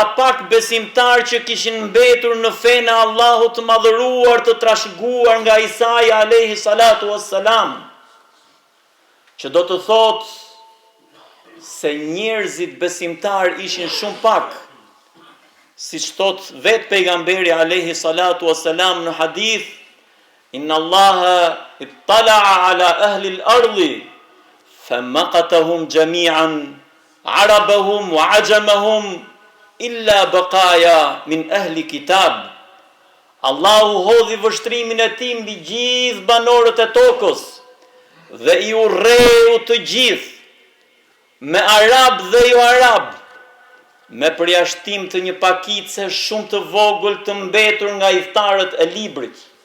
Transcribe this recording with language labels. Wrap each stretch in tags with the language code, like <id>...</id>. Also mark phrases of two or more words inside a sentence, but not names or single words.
<sq>pak besimtar që kishin mbetur në fenë e Allahut të madhëruar të trashëguar nga Isaia</sq> <ar>عليه الصلاة والسلام,</ar> <sq>që do të thotë se njerëzit besimtar ishin shumë pak, si që thot vetë pejgamberi</sq> <ar>عليه الصلاة والسلام</ar> <sq>në hadith,</sq> <ar>إن الله اطلع على أهل الأرض فمقتهم جميعا عربهم وعجمهم إلا بقايا من أهل الكتاب.</ar> <sq>Allahu hodhi vështrimin e tij mbi gjithë banorët e tokës dhe i urreu të gjithë, me arab dhe jo arab, me përjashtim të një pakice shumë të vogël të mbetur nga iftarët e librit.</sq>